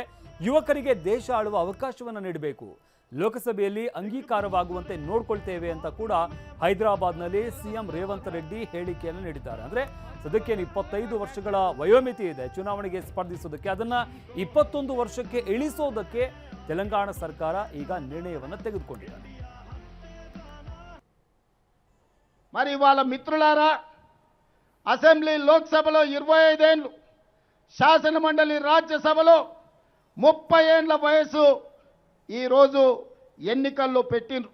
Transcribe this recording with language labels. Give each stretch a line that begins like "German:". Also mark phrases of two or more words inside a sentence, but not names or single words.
Kannada: ಯುವಕರಿಗೆ ದೇಶ ಆಳುವ ಅವಕಾಶವನ್ನು ನೀಡಬೇಕು. ಲೋಕಸಭೆಯಲ್ಲಿ ಅಂಗೀಕಾರವಾಗುವಂತೆ ನೋಡ್ಕೊಳ್ತೇವೆ ಅಂತ ಕೂಡ ಹೈದರಾಬಾದ್ನಲ್ಲಿ ಸಿಎಂ ರೇವಂತ್ ರೆಡ್ಡಿ ಹೇಳಿಕೆಯನ್ನು ನೀಡಿದ್ದಾರೆ. ಅಂದರೆ ಸದ್ಯಕ್ಕೆ 25 ವರ್ಷಗಳ ವಯೋಮಿತಿ ಇದೆ ಚುನಾವಣೆಗೆ ಸ್ಪರ್ಧಿಸೋದಕ್ಕೆ. ಅದನ್ನು 21 ವರ್ಷಕ್ಕೆ ಇಳಿಸೋದಕ್ಕೆ ತೆಲಂಗಾಣ ಸರ್ಕಾರ ಈಗ ನಿರ್ಣಯವನ್ನು ತೆಗೆದುಕೊಂಡಿದೆ.
Telugu: మరి వాళ్ళ మిత్రులారా, అసెంబ్లీ లోక్సభలో 25 ఏళ్ళు, శాసన మండలి రాజ్యసభలో 30 ఏళ్ల వయసు ఈరోజు ఎన్నికల్లో పెట్టిండ్రు.